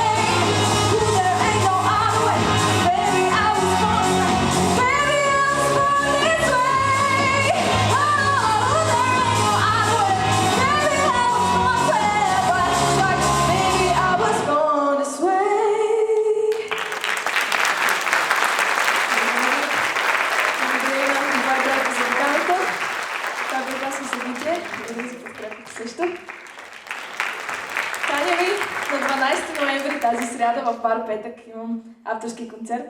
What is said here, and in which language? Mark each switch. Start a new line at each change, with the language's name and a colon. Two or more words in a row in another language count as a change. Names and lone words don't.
English: Ooh, there ain't no other way, baby. I was born this way, baby. I was born this way. Oh, there ain't no other way, baby. I was born this way. Right track, baby. I was born this way.
Bulgarian: Благодаря на това, което се поканата. Това бе прекрасно събитие. Благодаря за подкрепата също. Каня ви на 12 ноември тази сряда в бар Петък имам авторски концерт.